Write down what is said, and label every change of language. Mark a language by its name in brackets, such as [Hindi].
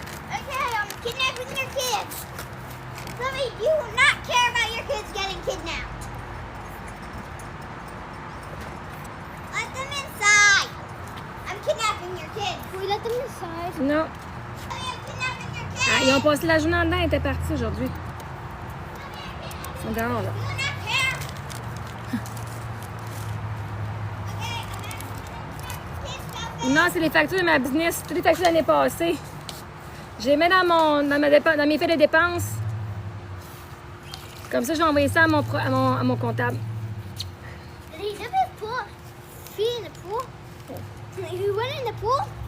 [English] Okay, I'm kidnapping your kids. Sophie, you will not care about your kids getting kidnapped. Let them inside. I'm kidnapping your kids. Can we let them inside? [French] Non. [English] Sophie, I'm kidnapping your kids. [French] Ah, ils ont passé la journée en dedans, ils étaient partis aujourd'hui. Ils sont dehors, là. [English] You will not care. Okay, I'm asking you to kids, Sophie. [French] Non, c'est les factures de ma business. Toutes les factures de l'année passée. Je les mets dans mes faits de dépenses. Comme ça, je vais envoyer ça à mon comptable. [English] Did he dip his pool? Feet in the pool? He went in the pool?